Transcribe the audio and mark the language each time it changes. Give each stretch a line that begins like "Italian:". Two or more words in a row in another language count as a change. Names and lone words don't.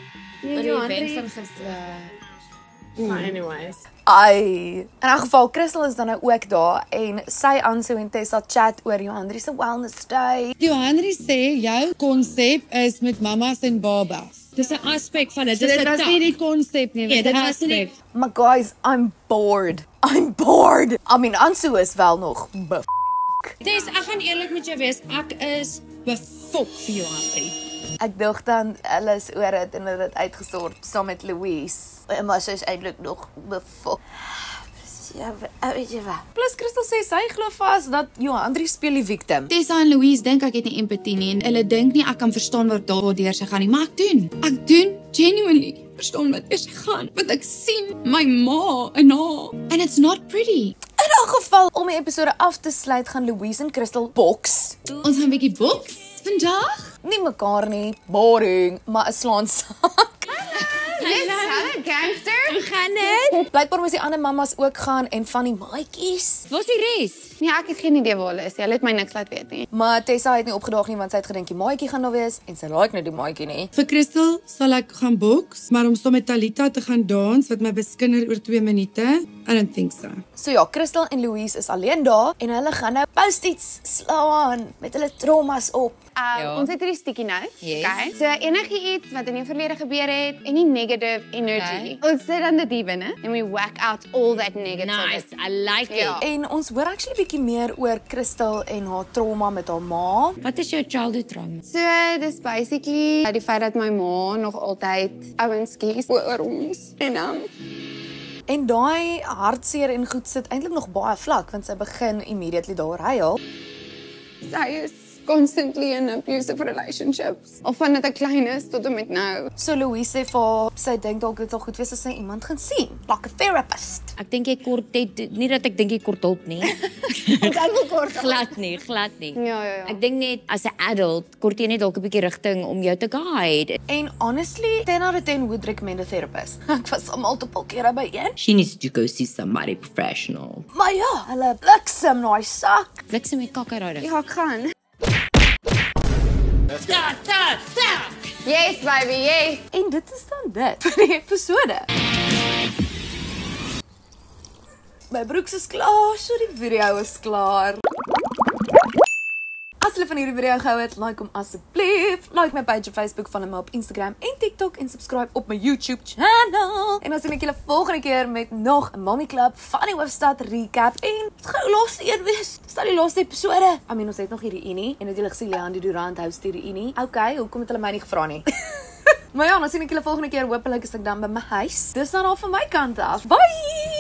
Afrikaans: Maar anyways. ai. In 'n geval, Crystal is dan nou ook daar en sy Anso en Tessa chat oor Johandri se wellness day. Johanri sê jou konsep is met mamas en babas. Dis 'n aspek van dit. So dit was nie die konsep nie, Ja, dit dit was was nie.
English: Maar guys, I'm bored. I mean,
Afrikaans: Anso is wel nog Dis ek gaan eerlik met jou wees, ek is befok vir jou Andri. Ek dink dan hulle is oor dit en hulle het uitgesort saam met Louise. Maar sy is eintlik nog befok. Ja, weet jy wat? Plus Crystal sê sy glo vas dat Johandri speel die victim. Tessa en Louise dink ek het nie empatie nie en hulle dink nie ek kan verstaan wat daardeur sy gaan nie, maar ek doen. Ek doen genuinely verstaan wat sy gaan, want ek sien my ma en haar
English: and it's not pretty.
Afrikaans: In 'n geval, om die episode af te sluit, gaan Louise en Crystal boks. Ons gaan 'n bietjie boks vandag. Nie mekaar nie, boring, maar 'n slaansak. Hallo gangster. Hoe gaan dit? Blykbaar moes die ander mammas ook gaan en van die maatjies. Waar's die res? Nee, ek het geen idee waar hulle is. Hulle het my niks laat weet nie. Maar Tessa het nie opgedaag nie want sy het gedink die maatjie gaan daar wees en sy like net die maatjie nie. Vir Crystal sal ek gaan boks, maar om saam met Talita te gaan dans wat my beskinder oor 2 minute,
English: I don't think so.
Afrikaans: So ja, Crystal en Louise is alleen daar en hulle gaan nou post-its slaan met hulle traumas op. Ons het hierdie sticky notes. Yes. Okay. So enigiets wat in die verlede gebeur het,
English: any negative energy.
Afrikaans: Ons sit dan dit binne
English: and we whack out all that negative. Nice, I like it.
Afrikaans: Ja. En ons hoor actually bietjie meer oor Crystal en haar trauma met haar ma. Wat is jou childhood trauma? So dis basically die feit dat my ma nog altyd ouens kies oor ons. En daai hartseer en goed sit eintlik nog baie vlak want sy begin immediately daar huil. Sy is constantly in abusive relationships. Of vandat ek klein is tot en met nou. So Louise sê vir haar, sy dink dalk dit sal goed wees as sy iemand gaan sien,
English: like a therapist.
Afrikaans: Ek dink jy kort dit nie dat ek dink jy kort hulp nie. Ons het wel kort. glad nie. Ja. Ek dink net as 'n adult kort jy net dalk 'n bietjie rigting om jou te guide.
English: En honestly, 10 out of 10 would recommend a therapist.
Afrikaans: Ek was al multiple kere by een.
English: She needs to go see somebody professional.
Afrikaans: Maar ja, hulle bliksem na die sak. Bliksem met kak uit daai ding. Ja, ek gaan.
English: Yes, baby, yes.
Afrikaans: En dit is dan dit vir die episode. My broeks is klaar, so die video is klaar. As julle van hierdie video gehou het, like hom asseblief. Like my page op Facebook, volg my op Instagram en TikTok en subscribe op my YouTube channel. En dan sien ek julle volgende keer met nog 'n Mommy Club van die Hoofstad recap en gou laaste een wees. Dis die laaste episode.
English: I mean,
Afrikaans: ons het nog hierdie unie en het julle gesien Leanne Durant hou hierdie unie. Okay, hoekom het hulle my nie gevra nie? Maar ja, dan sien ek julle volgende keer. Hoopelik is ek dan by my huis. Dis dan al van my kant af. Bye.